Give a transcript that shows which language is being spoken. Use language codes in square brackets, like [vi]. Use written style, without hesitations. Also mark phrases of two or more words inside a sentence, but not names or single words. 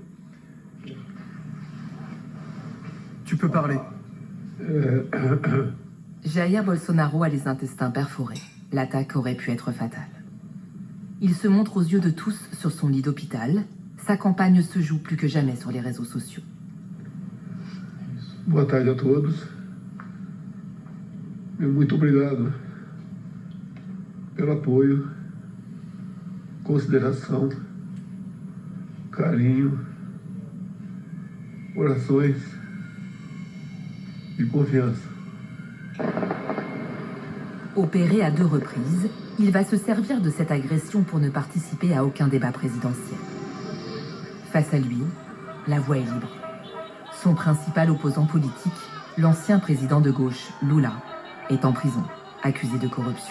[fr] Tu peux parler. Jair Bolsonaro a les intestins perforés. L'attaque aurait pu être fatale. Il se montre aux yeux de tous sur son lit d'hôpital. Sa campagne se joue plus que jamais sur les réseaux sociaux. [pt] Boa tarde a todos. Muito obrigado pelo apoio, consideração, carinho, orações e confiança. [fr] Opéré à 2 reprises, il va se servir de cette agression pour ne participer à aucun débat présidentiel. Face à lui, la voie est libre. Son principal opposant politique, l'ancien président de gauche, Lula, est en prison, accusé de corruption.